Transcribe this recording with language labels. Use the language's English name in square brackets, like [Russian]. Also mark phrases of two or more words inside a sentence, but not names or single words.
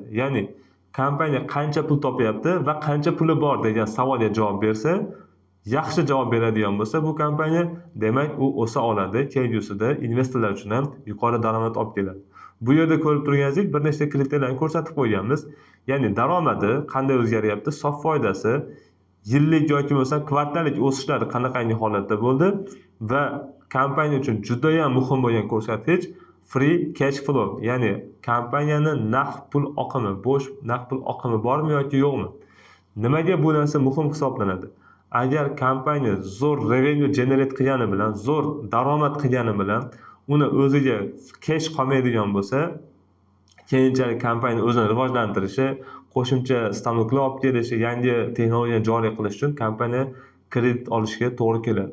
[Uzbek] Ya'ni kompaniya qancha pul topyapti va qancha puli bor degan savolga javob bersa, yaxshi javob beradigan bo'lsa, bu kompaniya demak u o'sa oladi, kelgusida investorlar uchun ham yuqori daromad olib keladi. Bu yerda ko'rib turganingizdek, bir nechta kriteriyalarni ko'rsatib qo'yganmiz. Ya'ni daromadi qanday o'zgaryapti, sof foydasi, yillik yoki bo'lmasa kvartallik o'sishlari qanaqangi holatda bo'ldi va kompaniya uchun juda ham muhim bo'lgan ko'rsatkich [English] free cash flow, [Uzbek] ya'ni kompaniyaning naqd pul oqimi, bo'sh naqd pul oqimi bormi yoki yo'qmi? Nimaga bu narsa muhim hisoblanadi? Agar kompaniya zo'r [English] revenue generate [Uzbek] qilgani bilan, zo'r daromad qilgani bilan uni o'ziga cash qolmaydigan bo'lsa, keyinchalik kompaniya o'zini rivojlantirishi, qo'shimcha stanoklar olib kelishi, yangi texnologiyani joriy qilish uchun kompaniya kredit olishga to'g'ri keladi.